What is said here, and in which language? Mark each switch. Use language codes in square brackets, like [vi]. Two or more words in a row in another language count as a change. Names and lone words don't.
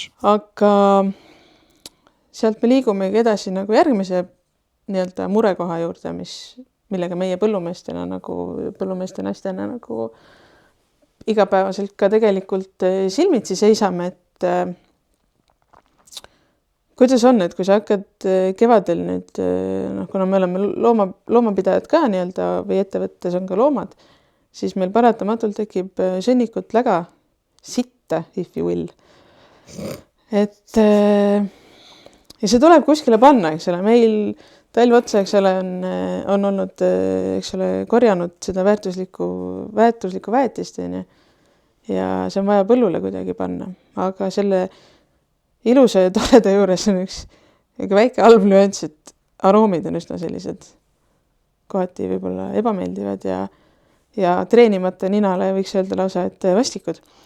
[et] Aga sealt me liigumegi edasi nagu järgmise nii-öelda murekoha juurde, millega meie põllumeestena naistena nagu igapäevaselt ka tegelikult silmitsi seisame, et kuidas on, et kui sa hakkad kevadel nüüd, kuna me oleme loomapidajad ka nii-öelda või ettevõttes on ka loomad, siis meil paratamatult tekib sõnnikut läga sitta, [en] if you will. [et] Et ja see tuleb kuskile panna, eks ole, meil talv otsa, eks ole, on olnud, eks ole, korjanud seda väärtuslikku väetist, ja see on vaja põllule kuidagi panna, aga selle ilusa ja toreda juures on üks väike halb nüanss, et aroomid on üsna sellised kohati võib-olla ebameeldivad ja treenimata ninale võiks öelda lausa, et vastikud.